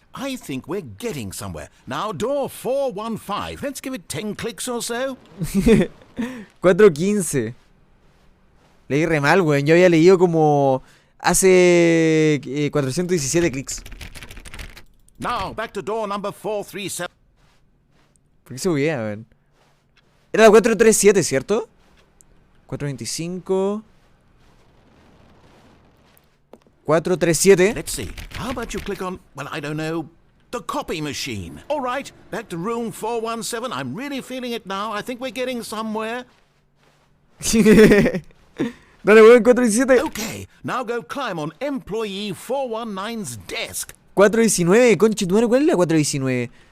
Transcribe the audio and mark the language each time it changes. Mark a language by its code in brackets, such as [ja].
[en] I think we're getting somewhere. Now, door 415. Let's give it 10 clicks or so. [es] 415. Leí re mal, weón. Yo había leído como hace 417 clics. [en] Now, back to door number 437. [es] ¿Por qué se buguea, weón? Era la 437, ¿cierto? 425. 437. [en] Let's see. How about you click on, well, I don't know, the copy machine. All right, back to room 417. I'm really feeling it now. I think we're getting somewhere. [es] Dale, weón, 417. [en] Okay, now go climb on employee 419's desk. [es] 419, conche tu madre, ¿cuál es la 419?